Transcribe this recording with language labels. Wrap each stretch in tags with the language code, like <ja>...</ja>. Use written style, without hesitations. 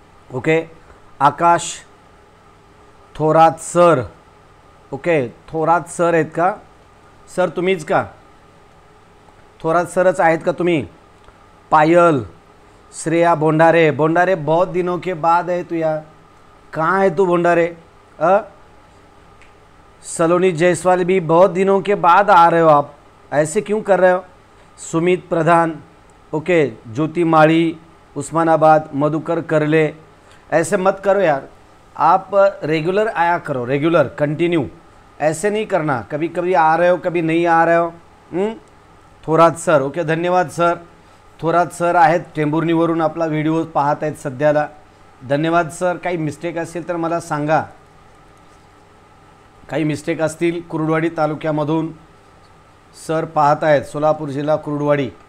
<mr>Okay, आकाश Thorat sir, okay, Thorat sir आहेत का sir? तुम्हीच का? थोरात सरच आहेत का तुम्ही?</mr> <hi>पायल, श्रेया बोंडारे, बहुत दिनों के बाद है तू यार, कहाँ है तू बोंडारे? सलोनी जायसवाल भी बहुत दिनों के बाद आ रहे हो आप, ऐसे क्यों कर रहे हो? सुमित प्रधान, ओके, ज्योति माड़ी, उस्मानाबाद, मधुकर करले, ऐसे मत करो यार, आप रेगुलर आया करो, रेगुलर कंटिन्यू, ऐसे नहीं करना, कभी कभी आ रहे हो कभी नहीं आ रहे हो।</hi> <mr>थोरात सर, ओके, धन्यवाद सर। थोरात सर आहेत टेंभुर्णीवरून आपला व्हिडिओ पाहत आहेत सध्याला, धन्यवाद सर। काही मिस्टेक असेल तर मला सांगा, काही मिस्टेक असतील कुरुडवाडी तालुक्यामधून सर पाहत आहेत, सोलापूर जिल्हा कुरुडवाडी।</mr>